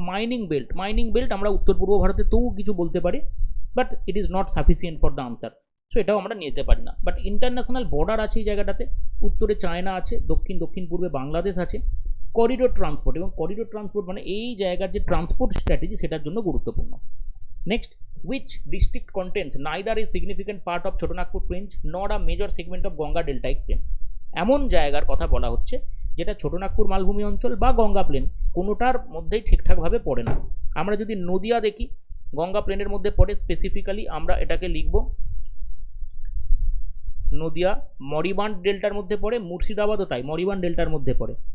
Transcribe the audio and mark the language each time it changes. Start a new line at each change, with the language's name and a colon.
Bangla: Mining belt, mining belt আমরা উত্তর পূর্ব ভারতে তবু কিছু বলতে পারি,
English: But it is not sufficient for the answer.
Bangla: So এটাও আমরা নিতে পারি না। বাট ইন্টারন্যাশনাল বর্ডার আছে এই জায়গাটাতে, উত্তরে চায়না আছে, দক্ষিণ পূর্বে বাংলাদেশ আছে, করিডোর ট্রান্সপোর্ট, এবং করিডোর ট্রান্সপোর্ট মানে এই জায়গার যে ট্রান্সপোর্ট স্ট্র্যাটেজি সেটার জন্য গুরুত্বপূর্ণ।
English: Next, which district contains neither a significant part of Chotanagpur fringe nor a major segment of Ganga deltaic plain.
Bangla: এমন জায়গার কথা বলা হচ্ছে যেটা ছোটনাগপুর মালভূমি অঞ্চল বা গঙ্গা প্লেন কোনোটার মধ্যেই ঠিকঠাকভাবে পড়ে না। আমরা যদি নদিয়া দেখি, গঙ্গা প্লেনের মধ্যে পড়ে, স্পেসিফিক্যালি আমরা এটাকে লিখব নদিয়া। মরিবান্ড ডেল্টার মধ্যে পড়ে, মুর্শিদাবাদও তাই মরিবান্ড ডেল্টার মধ্যে পড়ে।